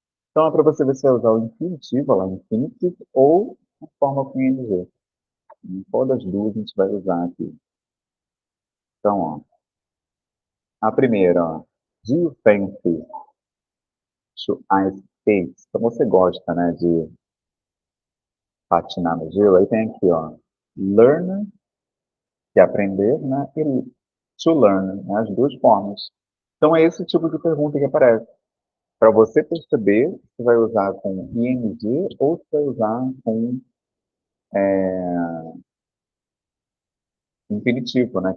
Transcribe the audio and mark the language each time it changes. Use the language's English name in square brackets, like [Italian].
[Portuguese] Então, é para você ver se vai usar o infinitivo, lá, infinitive, ou a forma com ing. Em qual das duas a gente vai usar aqui? Então, ó, a primeira, ó. [English] Do you fancy to ice skate? [Portuguese] Então, você gosta, né, de patinar no gelo? Aí tem aqui, ó. Learn, que é aprender, né? E to learn, né? As duas formas. Então, é esse tipo de pergunta que aparece. Para você perceber se vai usar com ing ou se vai usar com infinitivo, né?